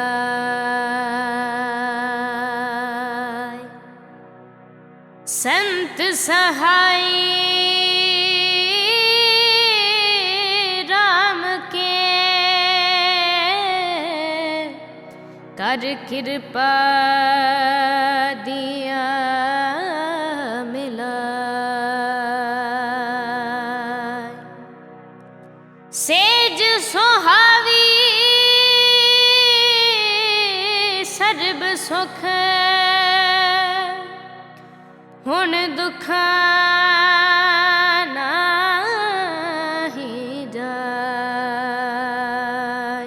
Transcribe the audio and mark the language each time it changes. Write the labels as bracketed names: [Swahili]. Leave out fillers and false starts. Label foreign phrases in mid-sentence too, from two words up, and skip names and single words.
[Punjabi] ਸੰਤ ਸਹਾਈ ਰਾਮ ਕੇ ਕਰ ਕਿਰਪਾ ਦਿਆ ਮਿਲਾ। ਸੇਜ ਸੁਹਾਵੀ ਸਰਬ ਸੁਖ ਹੁਨ ਦੁਖ ਨਾਹੀ ਜਾਇ।